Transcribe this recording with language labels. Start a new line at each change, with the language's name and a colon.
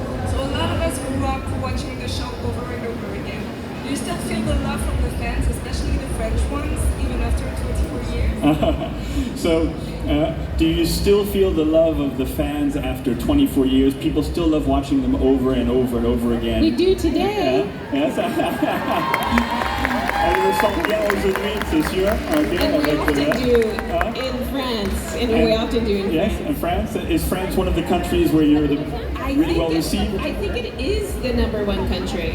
English: So a lot of us grew up watching the show over and over again. Do you still feel the love from the fans, especially the French ones, even after 24 years? So, do you still feel the love of the fans after 24 years? People still love watching them over and over and over again. We do today. Yes.
French: Elle le sent bien aujourd'hui, c'est sûr.
English: Okay, And we often do in France. And we often do in yes, France. in France. Is France one of the countries where you're really well received? I think it is the #1 country.